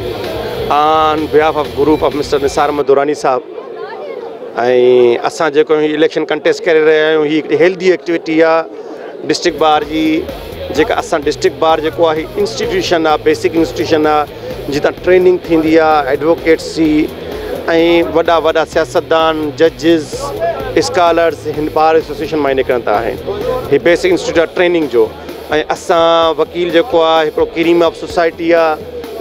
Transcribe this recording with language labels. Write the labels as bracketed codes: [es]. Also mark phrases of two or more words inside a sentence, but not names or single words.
[en] On behalf of group of Mr. [sd] Nisar Madurani Sahab, I asan जेको [en] election contest [sd] करे रहे आहियूं ही हिकिड़ी [en] healthy activity [sd] आहे [en] district bar [sd] जी जेका असां [en] district bar [sd] जेको आहे इंस्टीट्यूशन आहे [en] basic institution [sd] आहे जितां ट्रेनिंग थींदी आहे एडवोकेट्स जी ऐं वॾा वॾा सियासतदान [en] judges scholars [sd] हिन [en] bar association [sd] मां निकिरंदा आहिनि हीअ [en] basic institute [sd] आहे ट्रेनिंग जो ऐं असां वकील जेको आहे हिकिड़ो [en] cream of society [sd] आहे